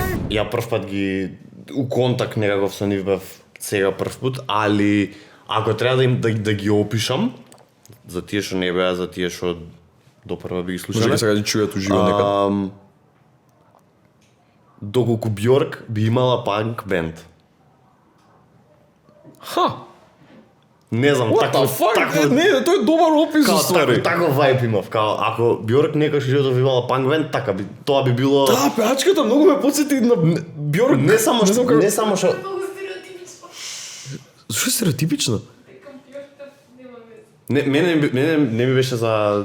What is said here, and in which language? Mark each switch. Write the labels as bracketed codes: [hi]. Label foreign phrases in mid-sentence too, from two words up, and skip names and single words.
[mk] ја прв пат ги у контакт некаков со нив бев сега прв пат, али ако треба да ги опишам за тие што не беа, за тие што допрва би ги слушале. Чекај сега да чујат уживо некад. Доколку Бjork би имала панк бенд. Ха! Не знам, [en] What the fuck? [mk] Не, тој е добар опис Као, ствари. таков вајб имав, као ако Bjork некој животот би имала панк бенд, така би тоа би било. Да, пеачката многу ме потсети на Бjork. Не само што знам како- не само што Зашо е стереотипично? мене не ми беше за